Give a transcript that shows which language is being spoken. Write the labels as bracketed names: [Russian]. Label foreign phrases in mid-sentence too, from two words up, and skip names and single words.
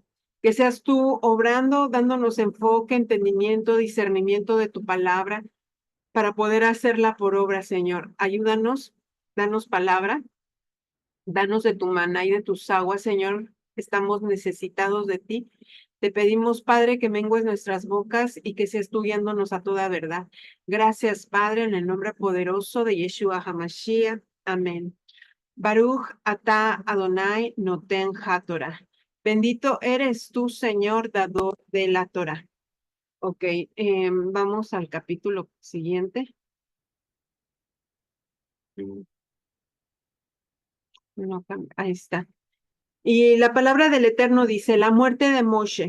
[Spanish] Que seas tú obrando, dándonos enfoque, entendimiento, discernimiento de tu palabra para poder hacerla por obra, Señor. Ayúdanos, danos palabra, danos de tu maná y de tus aguas, Señor. Estamos necesitados de ti. Te pedimos, Padre, que mengues nuestras bocas y que seas tú guiándonos a toda verdad. Gracias, Padre, en el nombre poderoso de [Hebrew] ישוע המשיח. [Spanish] Amén. [Hebrew] ברוך אתה אדוני נותן התורה. [Spanish] Bendito eres tú, Señor, dador de la Torah. Ok, vamos al capítulo siguiente. No, ahí está. Y la palabra del Eterno dice, la muerte de Moshe.